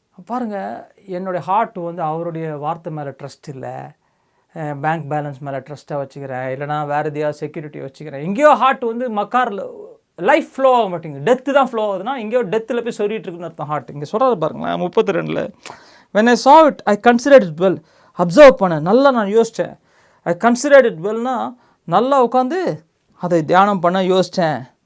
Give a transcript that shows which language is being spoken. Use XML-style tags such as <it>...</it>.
<ta>பாருங்கள், என்னுடைய ஹார்ட் வந்து அவருடைய வார்த்தை மேலே ட்ரஸ்ட் இல்லை, பேங்க் பேலன்ஸ் மேலே ட்ரஸ்ட்டாக வச்சுக்கிறேன், இல்லைனா வேறு எதையாவது செக்யூரிட்டி வச்சுக்கிறேன். எங்கேயோ ஹார்ட் வந்து மக்காரில் லைஃப் ஃப்ளோ ஆக மாட்டேங்குது, டெத்து தான் ஃப்ளோ ஆகுதுன்னா எங்கேயோ டெத்தில் போய் சொல்லிட்டு இருக்குன்னு அர்த்தம் ஹார்ட். இங்கே சொல்கிறது பாருங்களேன் 32.</ta> <en>when I saw it, I considered it well.</en> <ta>Observe பண்ணேன், நல்லா நான் யோசித்தேன்.</ta> <en>I considered it well-</en> <ta>னா நல்லா உட்காந்து அதை தியானம் பண்ண யோசித்தேன்.</ta>